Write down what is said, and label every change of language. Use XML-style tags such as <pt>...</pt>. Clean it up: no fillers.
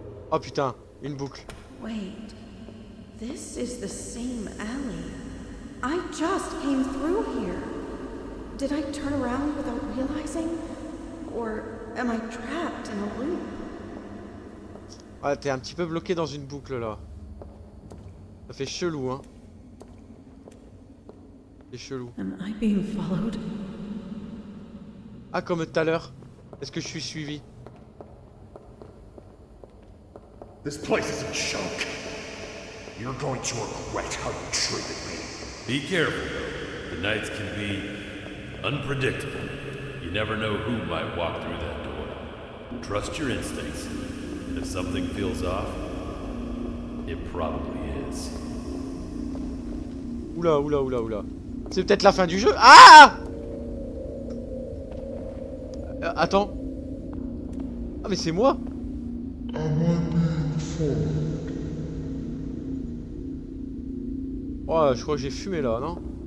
<fr>Oh putain, une boucle.</fr> <en>Wait, this is the same alley. I just came through here. Did I turn around without realizing? Or am I trapped in a loop?</en> <fr>Ah, t'es un petit peu bloqué dans une boucle là. Ça fait chelou, hein. C'est chelou.</fr> <en>Am I being followed?</en> <fr>Ah, comme tout à l'heure. Est-ce que je suis suivi?</fr> <en>This place is a joke. You're going to regret how you treated me. Be careful, though. The nights can be unpredictable. You never know who might walk through that door. Trust your instincts. And if something feels off, it probably is.</en> <fr>Oula, oula, oula, oula. C'est peut-être la fin du jeu. Ah! Attends. Ah, mais c'est moi. Oh, je crois que j'ai fumé là, non?</fr>